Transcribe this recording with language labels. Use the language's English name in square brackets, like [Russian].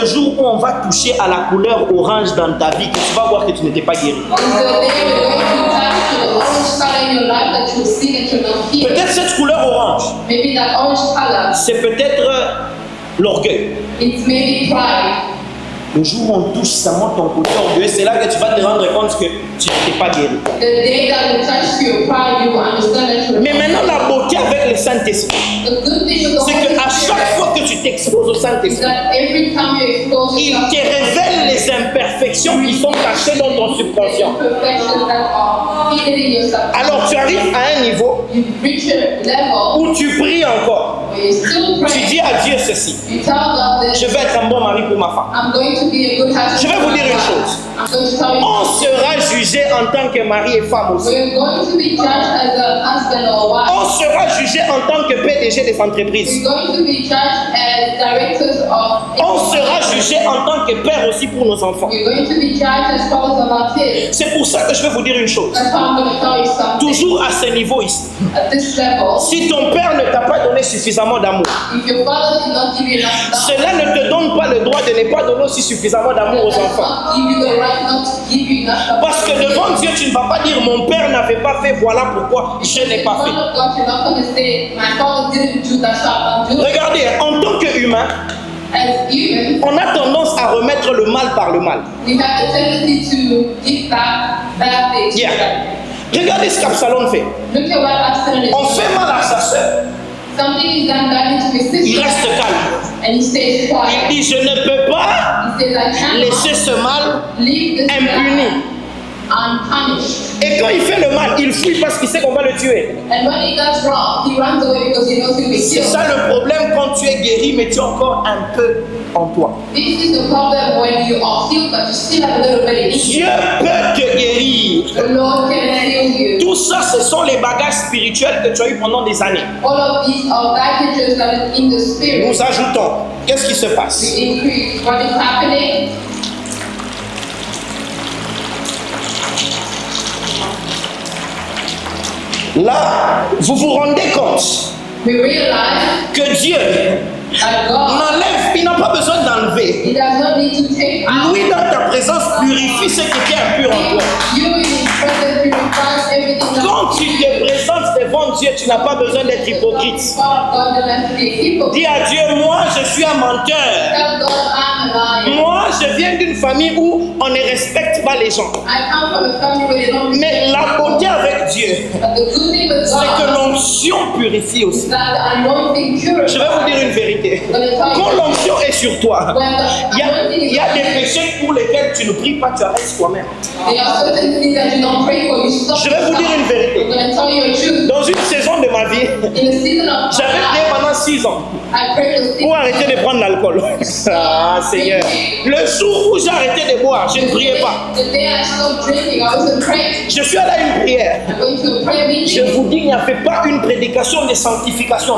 [French] le jour où on va toucher à la couleur orange dans ta vie, que tu vas voir que tu n'étais pas guéri. [English] Is the day you're going to touch to the orange color in your life that you'll see that you're not healed. [French] Peut-être cette couleur orange, [English] Maybe that orange color, [French] c'est peut-être l'orgueil. [English] it's maybe pride. [French] Le jour où on touche, ça monte ton côté orgueilleux, c'est là que tu vas te rendre compte que tu n'étais pas guéri. [English] The day that you touch your pride, you will understand that you're [French] Mais maintenant, la beauté avec le Saint-Esprit, [English] The good thing with the [French] c'est [English] Holy [French] qu'à chaque [English] Spirit [French] fois que tu t'exposes au [English] is [French] Saint-Esprit, [English] that every time you expose [French] il [English] yourself [French] te révèle les imperfections qui sont cachées dans ton subconscient. [English] imperfections that are hidden in yourself, [French] Alors tu arrives à un niveau [English] you reach a level [French] où tu pries encore. [English] where you still [French] Tu [English] pray. [French] dis à Dieu ceci, [English] You tell God [French] je [English] this, [French] vais être un bon mari pour ma femme. [English] I'm going to be a good husband. [French] Je vais vous dire une [English] for my [French] chose. [English] wife. I'm going to tell you, [French] On sera jugé en tant que mari et femme aussi. [English] we're going to be judged as a husband or wife. [French] On sera jugé en tant que PDG des entreprises. [English] We're going to be judged as directors of. [French] On sera jugé en tant que père aussi pour nos enfants. [English] We're going to be judged as fathers of our kids. [French] C'est pour ça que je vais vous dire une chose. [English] That's why I'm going to tell you something. [French] Toujours à ce niveau ici. [English] At this level, [French] Si ton père ne t'a pas donné suffisamment d'amour, [English] if your father did not give you enough love, [French] cela ne te donne pas le droit de ne pas donner aussi suffisamment d'amour aux [English] does [French] enfants. [English] not give you the right not to give you enough love. [French] Parce que devant Dieu, tu ne vas pas dire mon père n'avait pas fait, voilà pourquoi je n'ai pas [English] In [French] fait. [English] front of God, you're not going to say, my father didn't do that, so I can't do it. [French] Regardez, en tant qu'humain, [English] As humans, [French] on a tendance à remettre le mal par le mal. [English] we have the tendency to give back bad things. Yeah. [French] Regardez ce qu'Absalom fait. [English] Look at what Absalom is [French] On [English] doing. [French] fait mal à sa soeur, [English] Something is done badly to his [French] il [English] sister, [French] reste calme. [English] and he stays [French] Il [English] quiet. [French] dit je ne peux pas [English] He says, I cannot [French] laisser ce mal [English] leave this [French] impuni. [English] man unpunished. [French] Et quand il fait le mal, il fuit parce qu'il sait qu'on va le tuer. [English] And when he does wrong, he runs away because he knows he'll be [French] C'est [English] killed. [French] ça le problème quand tu es guéri, mais tu as encore un peu en toi. [English] This is the problem when you are healed, but you still have a little bit in you. [French] Dieu peut te guérir. [English] The Lord can heal you. [French] Tout ça, ce sont les bagages spirituels que tu as eu pendant des années. [English] All of these are baggages that is in the spirit. [French] Nous ajoutons. Qu'est-ce qui se [English] To [French] passe? [English] increase. What is happening? [French] Là, vous vous rendez compte [English] We realize [French] que Dieu [English] that God, [French] n'enlève, il n'a pas besoin d'enlever. [English] He does not need to take out. [French] Lui, dans ta présence, purifie ce qui était impur en toi. [English] You in His presence purifies everything that [French] Quand tu te présentes devant Dieu, tu n'as pas besoin d'être hypocrite. [English] God doesn't have to be hypocrite. [French] Dis à Dieu, moi, je suis un menteur. [English] Tell God I'm a liar. [French] Moi, je viens d'une famille où on ne respecte pas les gens. [English] I come from a family where they don't [French] Mais la beauté avec Dieu, [English] But the good thing with [French] c'est que [English] God [French] l'onction purifie [English] is [French] aussi. [English] that the anointing purifies. [French] Je vais vous dire une vérité. Quand l'onction est sur toi, [English] When the anointing [French] il [English] is [French] y a des [English] on you, [French] péchés pour lesquels tu ne pries pas, tu arrêtes toi-même. [English] there are certain things that you don't pray for. You stop. [French] Je vais vous dire une vérité. [English] I'm going to tell you a truth. [French] Dans une saison de ma vie, [English] In the season of my [French] j'avais prié [English] life, [French] pendant 6 ans [English] I prayed for [French] pour arrêter de prendre l'alcool. Ah, Seigneur. Le jour où j'ai arrêté de boire, je ne priais pas. [English] The day I stopped drinking, I wasn't praying. [French] Je suis allé à une prière. [English] I went to a prayer [French] Je [English] meeting. [French] vous dis, il n'y avait pas une prédication de sanctification.